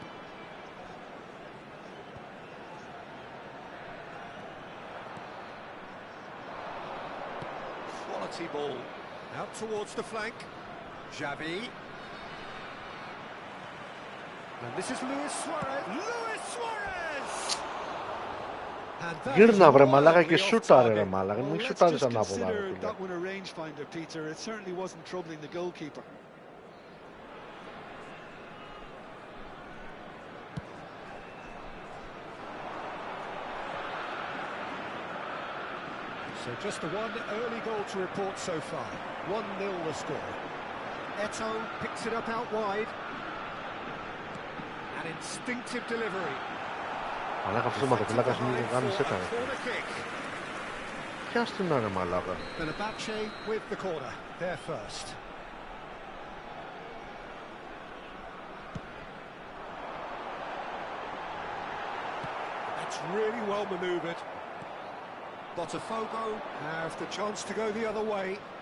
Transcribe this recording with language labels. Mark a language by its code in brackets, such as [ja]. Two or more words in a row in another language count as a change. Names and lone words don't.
[en] Quality ball. Out towards the flank. Xavi. And this is Luis Suarez. Luis Suarez! [el] Γύρνα βρε μαλάκα και σούταρε ρε μαλάκα. Μην σούταρες ανάποδα ρε φίλε. [en] That one a rangefinder, Peter. It certainly wasn't troubling the goalkeeper. So just the one early goal to report so far. 1-0 the score. Eto picks it up out wide. An instinctive delivery. [el] Μαλάκα αυτός ο ματοπλάκας μου γάμισε τα ρε. Πιάσ' την ρε μαλάκα. [en] Fenerbahce with the corner. There first. That's really well manoeuvred. Botafogo have the chance to go the other way.